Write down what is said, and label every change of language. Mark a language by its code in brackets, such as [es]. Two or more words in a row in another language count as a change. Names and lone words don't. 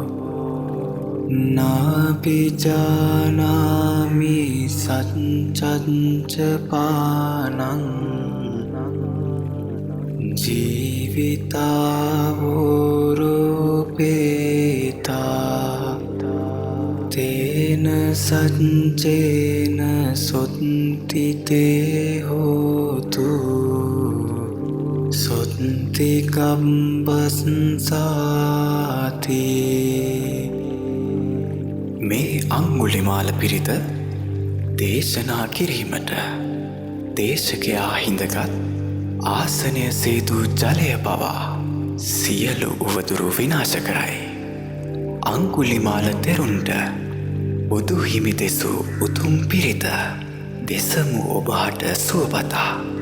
[pi] නාපිජානාමි සච්චංච පානං ජීවිතාවෝරූපේතා තේන සච්චේන සොත්තිතේ හෝතු සොත්තිකම්බස්සාති. [si] මේ අංගුලිමාල පිරිත දේශනා කිරීමට දේශකයා හිඳගත් ආසනය සේතු ජලය පවා සියලු උවදුරු විනාශ කරයි. අංගුලිමාල තෙරුන්ට බුදු හිමි දෙසු උතුම් පිරිත දෙසමු ඔබහට සුවපතා.